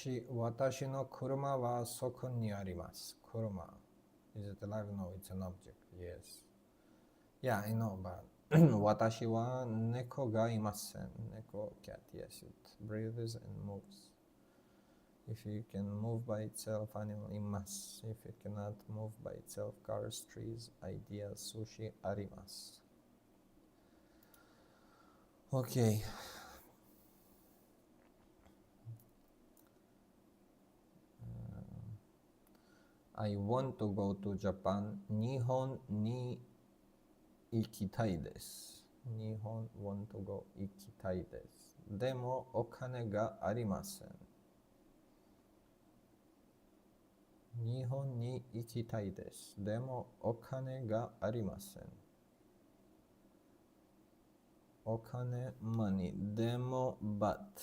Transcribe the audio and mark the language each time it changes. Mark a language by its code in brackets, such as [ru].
[ja] 私の車はそこにあります。 [en] 車 Is it alive? No, it's an object. Yes. Yeah, I know, but [ja] 私は猫がいません。 [en] 猫 cat. Yes, it breathes and moves. If it can move by itself, animal います。 If it cannot move by itself, cars, trees, ideas, sushi あります。 Okay. I want to go to Japan. [ja] 日本に行きたいです。日本 [en] want to go [ja] 行きたいです。でもお金がありません。日本に行きたいです。でもお金がありません。お金 money でも but.